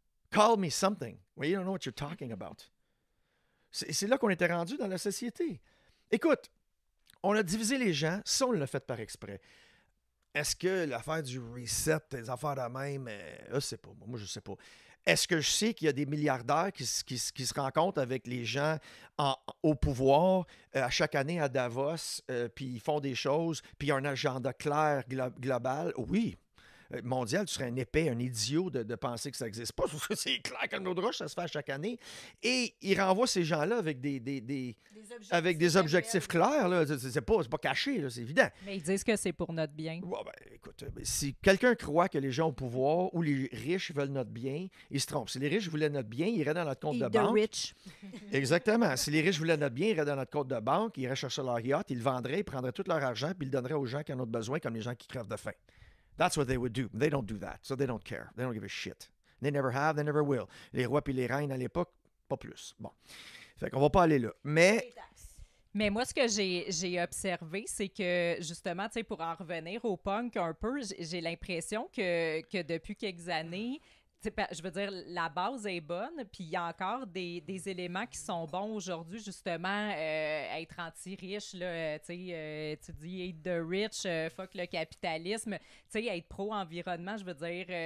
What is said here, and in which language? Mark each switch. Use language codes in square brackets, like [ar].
[en] Call me something when you don't know what you're talking about. [fr] C'est là qu'on était rendu dans la société. Écoute, on a divisé les gens, ça on l'a fait par exprès. Est-ce que l'affaire du reset, des affaires de même, je sais pas, moi je sais pas. Est-ce que je sais qu'il y a des milliardaires qui se rencontrent avec les gens au pouvoir à chaque année à Davos, puis ils font des choses, puis il y a un agenda clair, global? Oui. Mondial, tu serais un épais, un idiot de penser que ça n'existe pas. C'est clair que l'eau de roche, ça se fait à chaque année. Et ils renvoient ces gens-là avec des objectifs clairs. Là. C'est pas caché, là, c'est évident. Mais ils disent que c'est pour notre bien. Ouais, ben, écoute, si quelqu'un croit que les gens au pouvoir ou les riches veulent notre bien, ils se trompent. Si les riches voulaient notre bien, ils iraient dans notre compte de [en] Eat the [fr] banque. [en] rich. [fr] Exactement. Si les riches voulaient notre bien, ils iraient dans notre compte de banque, ils iraient chercher leur yacht, ils le vendraient, ils prendraient tout leur argent, puis ils le donneraient aux gens qui en ont besoin, comme les gens qui crèvent de faim. [en] That's what they would do. They don't do that. So they don't care. They don't give a shit. They never have, they never will. [fr] Les rois puis les reines à l'époque, pas plus. Bon. Fait qu'on va pas aller là. Mais Mais moi, ce que j'ai observé, c'est que, justement, tu sais, pour en revenir au punk un peu, j'ai l'impression que depuis quelques années, je veux dire, la base est bonne, puis il y a encore des éléments qui sont bons aujourd'hui, justement, être anti-riche, là, tu dis « [en] hate the rich [fr] »,« fuck le capitalisme », tu sais, être pro-environnement, je veux dire,